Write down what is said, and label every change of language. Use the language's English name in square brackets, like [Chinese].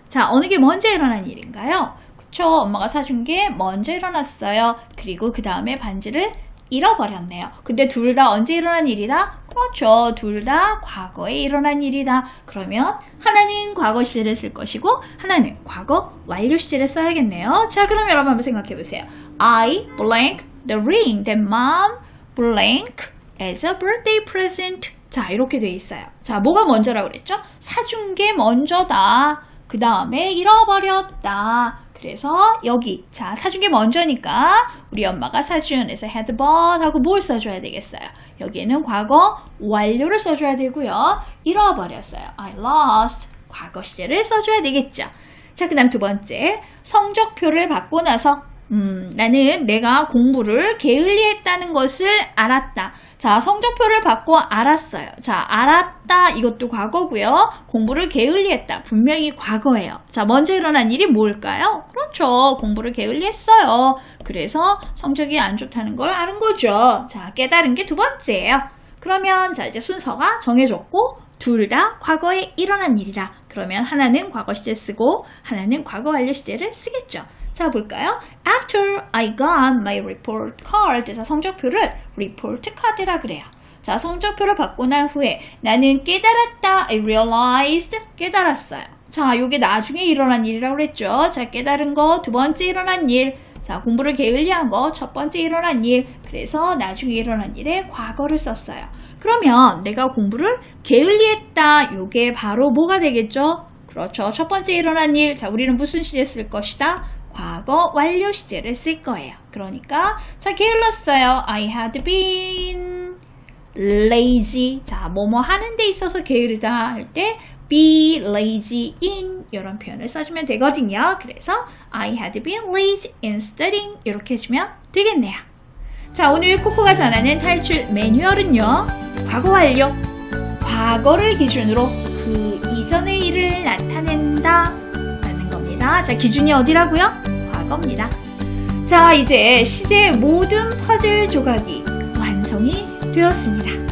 [Korean] 자, 어느 게 먼저 일어난 일인가요? 그쵸? 엄마가 사준 게 먼저 일어났어요. 그리고 그 다음에 반지를 잃어버렸네요. 근데 둘 다 언제 일어난 일이다? 그렇죠. 둘 다 과거에 일어난 일이다. 그러면 하나는 과거 시제를 쓸 것이고 하나는 과거 완료 시제를 써야겠네요. 자, 그럼 여러분 한번 생각해 보세요. [English] I blank the ring that mom blank as a birthday present. [Korean] 자, 이렇게 돼 있어요. 자, 뭐가 먼저라고 그랬죠? 사준 게 먼저다. 그 다음에 잃어버렸다. 그래서 여기 자, 사준 게 먼저니까 우리 엄마가 사준에서 [English] had bought [Korean] 하고 뭘 써줘야 되겠어요? 여기에는 과거 완료를 써줘야 되고요. 잃어버렸어요. [English] I lost. [Korean] 과거 시제를 써줘야 되겠죠. 자, 그 다음 두 번째. 성적표를 받고 나서 나는 내가 공부를 게을리했다는 것을 알았다. 자, 성적표를 받고 알았어요. 자, 알았다. 이것도 과거고요. 공부를 게을리했다. 분명히 과거예요. 자, 먼저 일어난 일이 뭘까요? 그렇죠. 공부를 게을리했어요. 그래서 성적이 안 좋다는 걸 아는 거죠. 자, 깨달은 게 두 번째예요. 그러면 자, 이제 순서가 정해졌고 둘 다 과거에 일어난 일이라. 그러면 하나는 과거 시제 쓰고 하나는 과거 완료 시제를 쓰겠죠. 자, 볼까요? [English] After I got my report card. [Korean] 자, 성적표를 report card라 그래요. 자, 성적표를 받고 난 후에 나는 깨달았다. [English] I realized. [Korean] 깨달았어요. 자, 요게 나중에 일어난 일이라고 그랬죠. 자, 깨달은 거 두 번째 일어난 일. 자, 공부를 게을리한 거 첫 번째 일어난 일. 그래서 나중에 일어난 일에 과거를 썼어요. 그러면 내가 공부를 게을리했다. 요게 바로 뭐가 되겠죠? 그렇죠. 첫 번째 일어난 일. 자, 우리는 무슨 시제 쓸 것이다? 과거 완료 시제를 쓸 거예요. 그러니까 자, 게을렀어요. [English] I had been lazy. [Korean] 자, 뭐뭐 하는 데 있어서 게으르다 할 때 [English] be lazy in [Korean] 이런 표현을 써주면 되거든요. 그래서 [English] I had been lazy in studying [Korean] 이렇게 해주면 되겠네요. 자, 오늘 코코가 전하는 탈출 매뉴얼은요. 과거 완료, 과거를 기준으로 그 이전의 일을 나타낸다 라는 겁니다. 자, 기준이 어디라고요? 과거입니다. 자, 이제 시제의 모든 퍼즐 조각이 완성이 되었습니다.